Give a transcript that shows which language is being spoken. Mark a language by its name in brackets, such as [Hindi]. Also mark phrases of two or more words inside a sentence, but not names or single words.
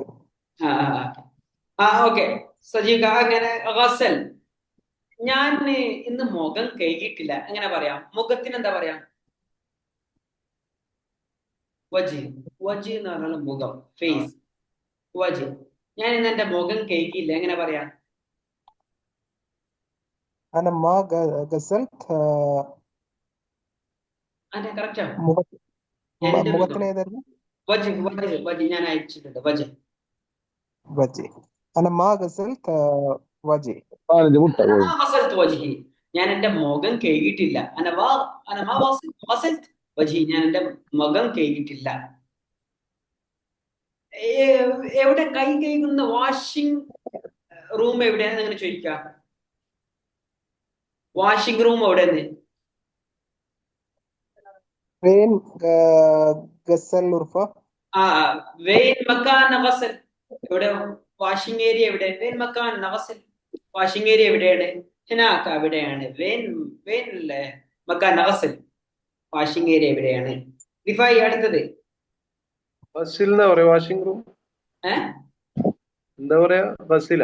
[Malayalam] ഓക്കെ. സജീവ അങ്ങനെ ഗസൽ. ഞാൻ ഇന്ന് മുഖം കഴുകിയിട്ടില്ല, എങ്ങനെ പറയാം? മുഖത്തിന് എന്താ പറയാ? വജി. വജി എന്ന് പറഞ്ഞാൽ മുഖം, ഫേസ്. വജി. ഞാൻ ഇന്ന് എന്റെ മുഖം കഴുകിയില്ല, എങ്ങനെ പറയാ? [Arabic] أنا ما غسلت [Malayalam] അതെ, കറക്റ്റാ. മുഖ- എന്റെ മുഖം. മുഖത്തിന് ഏതായിരുന്നു? വജി വജി വജി ഞാൻ അയച്ചിട്ടുണ്ട്. വജി. വജി. [Arabic] أنا ما غسلت وجهي. أنا جبتها അന وين؟ ما غسلت وجهي. [Malayalam] ഞാൻ എന്റെ മുഖം കഴുകിയിട്ടില്ല. [Arabic] أنا ما غسلت وجهي. [Malayalam] ഞാൻ എന്റെ മുഖം കഴുകിയിട്ടില്ല. എവിടെ കൈ കഴുകുന്ന [English] washing room [Malayalam] എവിടെയാണെന്ന് അങ്ങനെ ചോദിക്കാം. [English] washing room [Malayalam] എവിടെയാണ്? [Arabic] فين غسل الغرفة؟ وين مكان غسل. [Malayalam] എവിടെ [English] washing area? [Malayalam] എവിടെ? [Arabic] وين مكان غسل. [English] washing area [Malayalam] എവിടെയാണ്? ഹിനാക്ക, അവിടെയാണ്. [Arabic] وين مكان غسل. [English] washing area [Malayalam] എവിടെയാണ്? റിഫായി, അടുത്തത്. ബസ്സിൽ എന്താ പറയാ? [English] washing room [Malayalam] എന്താ പറയാ? ബസ്സില